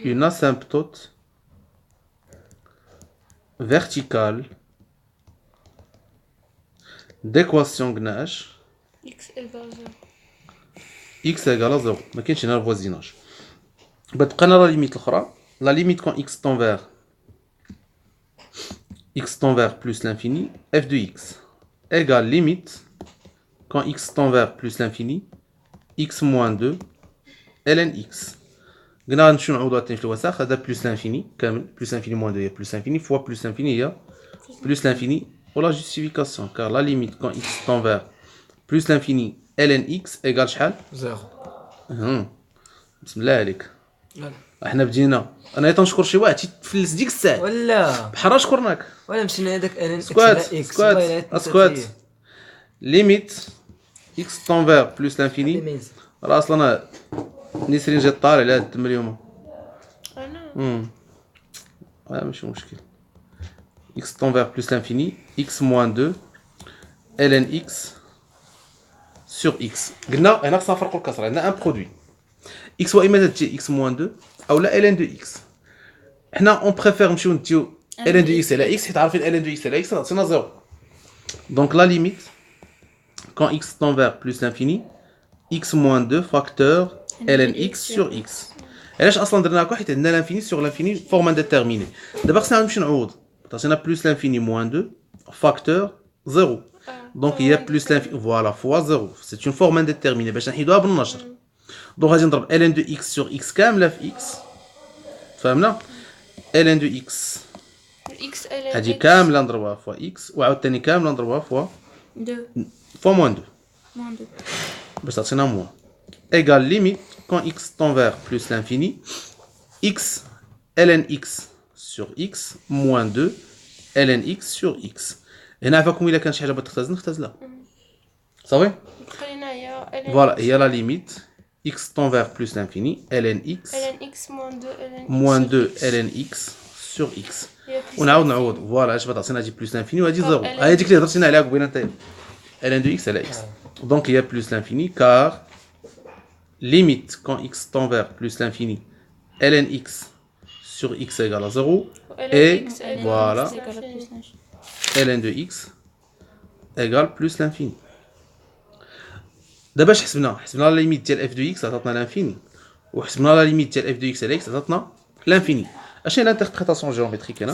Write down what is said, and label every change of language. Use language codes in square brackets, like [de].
[fr] une asymptote verticale d'équation Gnash x égale 0. x égale à 0. [ar] ما كاينش هنا الفوازيناج. بتبقى لنا لا ليميت الاخرى. [fr] La limite quand x tend vers plus l'infini f de x égale limite quand x tend vers plus l'infini x moins 2 ln x. [ar] قلنا نمشيو نعوضوا عاوتاني في الوسخ. [fr] هذا plus l'infini كامل plus l'infini moins 2 هي plus l'infini fois plus l'infini هي plus l'infini. Pour la justification car la limite quand x tend vers plus l'infini ln x égale [ar] شحال؟ [fr] 0. [ar] بسم الله عليك. احنا بدينا انا تنشكر شي واحد تيفلس ديك الساعه ولا بحال شكرناك. ولا مشينا هذاك ln x سكوات سكوات ليميت x tend vers plus l'infini. راه اصلا نسرين جات طالع على هاد التم اليوم. ماشي مشكل. [fr] x tend vers plus l'infini x moins 2 ln x sur x. [ar] قلنا هنا خصنا نفرقوا الكسره. عندنا ان برودوي x هو اما تجي x moins 2 او لا ln de x. حنا اون بريفير نمشيو نديو ln de x على x حيت عارفين ln de x على x عطينا 0. [fr] Donc la limite quand x tend vers plus l'infini x moins 2 facteur ln x sur x. [ar] علاش اصلا درنا هكا؟ حيت عندنا [fr] l'infini sur l'infini forme indéterminée. [ar] دابا خصنا نمشي نعوض. عطينا [fr] plus l'infini moins 2 facteur 0. Donc il y a plus l'infini voilà fois 0. C'est une forme indéterminée [ar] باش نحيدوها بالنشر. [fr] Donc [ar] غادي نضرب [fr] ln de x sur x [ar] كامله في [fr] x. [ar] فهمنا؟ ln de x هادي كامله نضربها فوا x وعاوتاني كامله نضربها فوا [fr] 2 فوا moins 2 moins 2 [ar] باش تعطينا [fr] موان égal limite quand x tend vers plus l'infini x ln x sur x moins 2 ln x sur x. [ar] هنا عفاكم الا كان شي حاجه بغات تختزل نختزلها. صافي. خلينا هي ln [fr] فوالا هي لا ليميت x tend vers plus l'infini ln x moins 2 ln x sur x. [ar] ونعاود نعوض فوالا اش بغات تعطينا هادي بلس l'infini وهادي 0. هي ديك اللي هضرتينا عليها قبيله نتايا ln de x على x. [fr] Donc il y a plus l'infini car limite quand x tend vers plus l'infini ln x sur x égale à 0 et voilà ln de x égale plus l'infini. [ar] دابا اش حسبنا لا ليميت ديال f de x عطاتنا l'infini وحسبنا لا ليميت ديال f de x على x عطاتنا l'infini. اش هي l'interprétation géométrique هنا؟